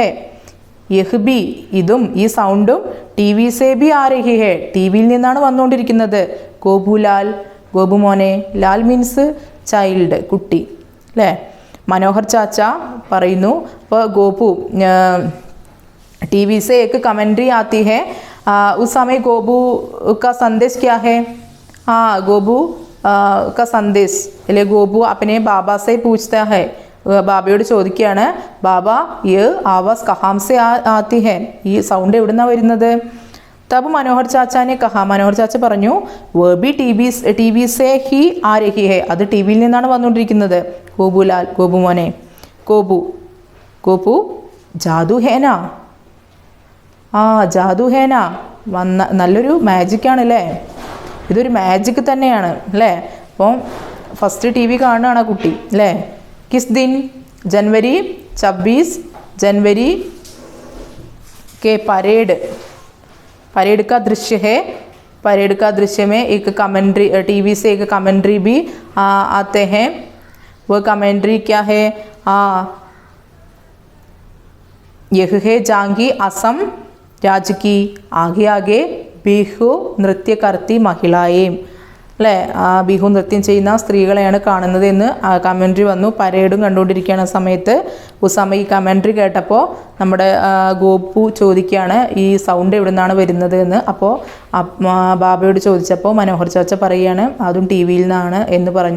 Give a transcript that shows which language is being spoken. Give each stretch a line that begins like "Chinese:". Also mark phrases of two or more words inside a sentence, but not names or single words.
Hindi: यह भी
Malayalam: ഇതും ഈ സൗണ്ടും
Hindi: टीवी से भी आ रही है
Malayalam: ടി വിയിൽ നിന്നാണ് വന്നുകൊണ്ടിരിക്കുന്നത്. ഗോപുലാൽ ഗോപു മോനെ, ലാൽ
English: means child
Malayalam: കുട്ടി അല്ലേ. മനോഹർ ചാച്ച പറയുന്നു, അപ്പോൾ ഗോപു
Hindi: ടി വി से एक कमेंट्री आती है, उस समय गोबू का संदेश क्या है? हाँ, गोबू का संदेश अല്ലെ ഗോപു अपने बाबा से पूछता है.
Malayalam: ബാബയോട് ചോദിക്കുകയാണ്,
Hindi: बाबा ये आवाज़ कहाँ से आती है
Malayalam: ഈ സൗണ്ട് എവിടെ നിന്നാണ് വരുന്നത്?
Hindi: तब मनोहर चाचा ने कहा
Malayalam: മനോഹർ ചാച്ച പറഞ്ഞു,
Hindi: वो भी टीवी से ही आ रही है
Malayalam: അത് ടി വിയിൽ നിന്നാണ് വന്നുകൊണ്ടിരിക്കുന്നത്. ഗോപുലാൽ ഗോപു മോനെ. ഗോപു
Hindi: जादू है ना.
Malayalam: ആ
Hindi: जादू है ना
Malayalam: നല്ലൊരു മാജിക്കാണല്ലേ, ഇതൊരു മാജിക് തന്നെയാണ് അല്ലേ. അപ്പം ഫസ്റ്റ് ടി വി കാണുകയാണ് കുട്ടി അല്ലേ.
Hindi: किस दिन? जनवरी 26 के परेड का दृश्य है. परेड का दृश्य में एक कमेंट्री टीवी से एक कमेंट्री भी आते हैं. वो कमेंट्री क्या है? यह है जांगी असम राज्य की आगे आगे बिहू नृत्य करती महिलाएं അല്ലേ.
Malayalam: ബിഹു നൃത്യം ചെയ്യുന്ന സ്ത്രീകളെയാണ് കാണുന്നത് എന്ന് കമൻട്രി വന്നു. പരേഡും കണ്ടുകൊണ്ടിരിക്കുകയാണ് ആ സമയത്ത്. ഉസാമ ഈ കമൻട്രി കേട്ടപ്പോൾ നമ്മുടെ ഗോപു ചോദിക്കുകയാണ്, ഈ സൗണ്ട് എവിടെ നിന്നാണ് വരുന്നത് എന്ന്. അപ്പോൾ ബാബയോട് ചോദിച്ചപ്പോൾ മനോഹർ ചാച്ച പറയുകയാണ്, അതും ടി വിയിൽ നിന്നാണ് എന്ന് പറഞ്ഞു.